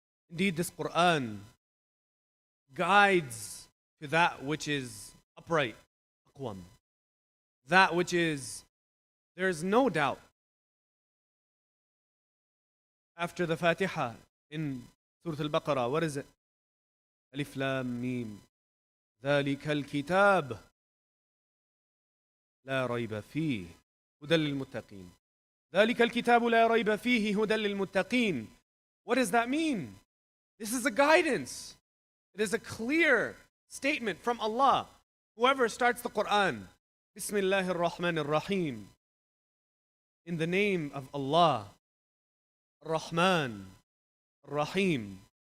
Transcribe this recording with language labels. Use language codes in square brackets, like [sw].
[en] Indeed, this Quran guides to that which is upright, aqwam, that which is, there is no doubt. After the Fatiha in Surah Al-Baqarah, what is it? Alif Lam Mim. [ar] ذلك الكتاب لا ريب فيه هدى للمتقين. ذلك الكتاب لا ريب فيه هدى للمتقين. [en] What does that mean? This is a guidance. It is a clear statement from Allah. Whoever starts the Quran, [ar] Bismillahir Rahmanir Rahim, [en] in the name of Allah, Ar-Rahman, Ar-Rahim.